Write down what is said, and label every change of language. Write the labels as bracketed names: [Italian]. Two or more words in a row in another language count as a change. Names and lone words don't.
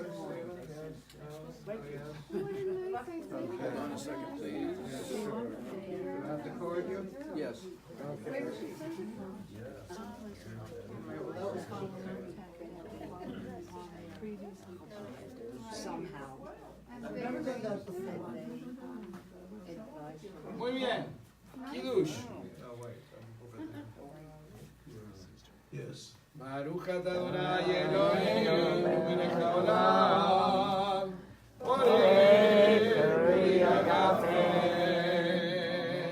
[English] Hold on a second, please. Have to cord you? Yes. Okay. Somehow. [Spanish] Muy bien. [English] Kiddush. Yes. [Hebrew] ברוך אתה אדוני אלוהינו מלך העולם. בורא פרי הגפן.